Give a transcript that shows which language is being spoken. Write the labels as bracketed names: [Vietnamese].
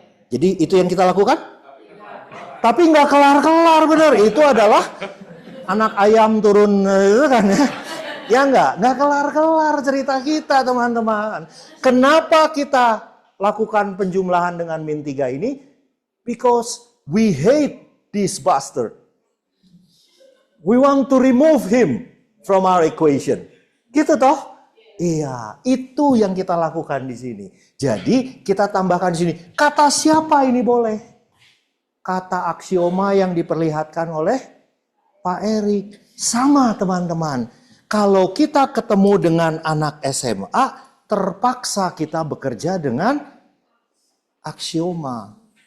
[Indonesian] Jadi itu yang kita lakukan? Tapi nggak kelar-kelar, bener. Itu adalah anak ayam turun itu kan ya. Ya nggak kelar-kelar cerita kita, teman-teman. Kenapa kita lakukan penjumlahan dengan -3 ini? [English] Because we hate this bastard. We want to remove him from our equation. [Indonesian] Gitu toh? Iya, itu yang kita lakukan di sini. Jadi kita tambahkan di sini. Kata siapa ini boleh? Kata aksioma yang diperlihatkan oleh Pak Erik. Sama, teman-teman. Kalau kita ketemu dengan anak SMA, terpaksa kita bekerja dengan aksioma.